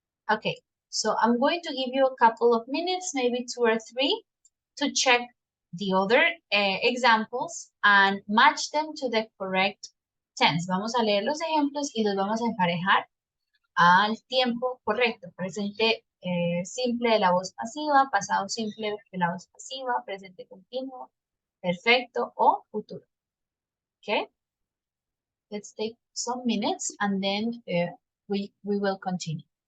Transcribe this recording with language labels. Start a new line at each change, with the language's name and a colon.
English: Okay, so I'm going to give you a couple of minutes, maybe 2 or 3, to check the other examples and match them to the correct tense.
Spanish: Vamos a leer los ejemplos y los vamos a emparejar al tiempo correcto. Presente simple de la voz pasiva, pasado simple de la voz pasiva, presente continuo, perfecto o futuro.
English: Okay? Let's take some minutes and then we will continue.